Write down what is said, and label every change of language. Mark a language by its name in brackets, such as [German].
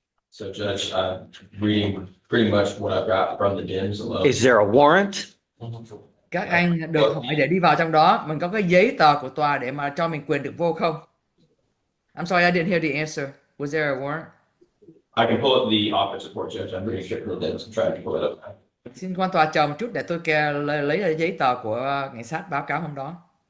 [English] So Judge, I'm reading pretty much what I've got from the DIMS alone. Is there a warrant? [Vietnamese] Các anh được hỏi để đi vào trong đó, mình có cái giấy tờ của tòa để mà cho mình quyền được vô không? [English] I'm sorry, I didn't hear the answer. Was there a warrant? I can pull up the office report, Judge. I'm pretty sure from the DIMS. I'm trying to pull it up. [Vietnamese] Xin quan tòa chờ một chút để tôi lấy ra giấy tờ của cảnh sát báo cáo hôm đó.